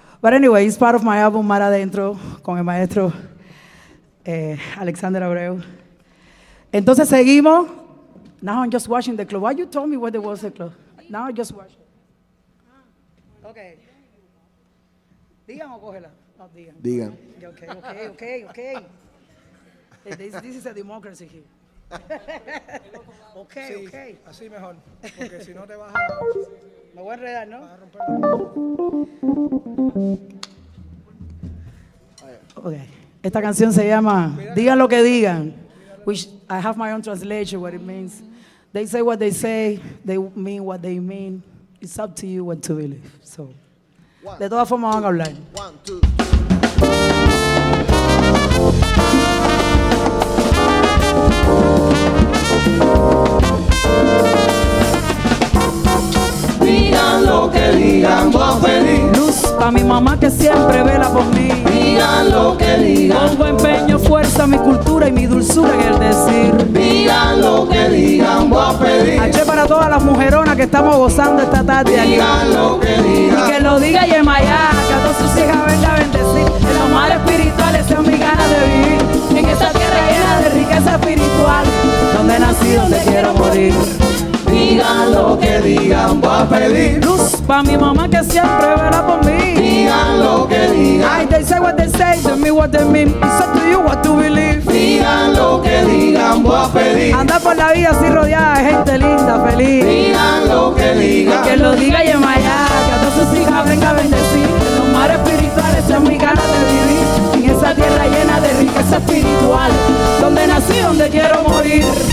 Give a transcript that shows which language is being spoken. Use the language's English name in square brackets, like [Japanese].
[English] But anyway, it's part of my album Mar Adentro con el maestro Alexander Abreu. [Spanish] Entonces seguimos. [English] Now I'm just watching the clock. Why you told me where there was the clock? Now I just watch. Okay. [Spanish] Digan o cógela. No, digan. Digan. [English] Okay. This is a democracy here. Okay. [Spanish] Así mejor, porque si no te vas Me voy a enredar, ¿no? a romper. [English] Okay. [Spanish] Esta canción se llama Digan lo que digan, [English] which I have my own translation, what it means. They say what they say, they mean what they mean. It's up to you what to believe. [Spanish] So, de todas formas van a hablar. [English] 1, 2, 3. [Spanish] Digan lo que digan, voy a pedir. Luz pa' mi mamá que siempre vela por mí. Digan lo que digan. Pongo empeño, fuerza, mi cultura y mi dulzura en el decir. Digan lo que digan, voy a pedir. H para todas las mujeronas que estamos gozando esta tarde aquí. Digan lo que digan. Y que lo diga Yemayá, que a todas sus hijas venga a bendecir. En los mares espirituales sean mis ganas de vivir. En esta tierra llena de riqueza espiritual, donde nací, donde quiero morir. Digan lo que digan, voy a pedir. Luz pa' mi mamá que siempre vela por mí. Digan lo que digan. [English] Ay, they say what they say, they mean what they mean. It's up to you what to believe. [Spanish] Digan lo que digan, voy a pedir. Anda por la vida así rodeada de gente linda, feliz. Digan lo que digan. Que lo diga Yemayá, que a todas sus hijas venga a bendecir. En los mares espirituales sean mis ganas de vivir. En esa tierra llena de riqueza espiritual, donde nací, donde quiero morir.